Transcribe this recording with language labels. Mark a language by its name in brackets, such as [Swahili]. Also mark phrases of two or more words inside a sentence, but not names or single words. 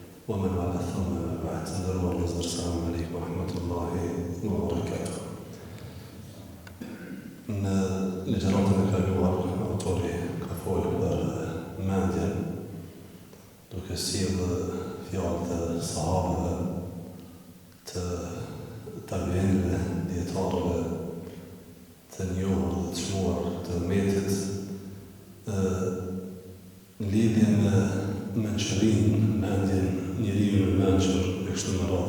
[Arabic] ومن والاه ثم بعد السلام عليكم ورحمة الله وبركاته. [Albanian] Në ligjëratën e kaluar, autori ka folur për mendjen, duke sjellë fjalët e sahabëve, të tabiinëve, dietarëve, të njohur dhe të çmuar të umetit, në lidhje me mençurinë, mendjen, njeriu i mençur e kështu me radhë.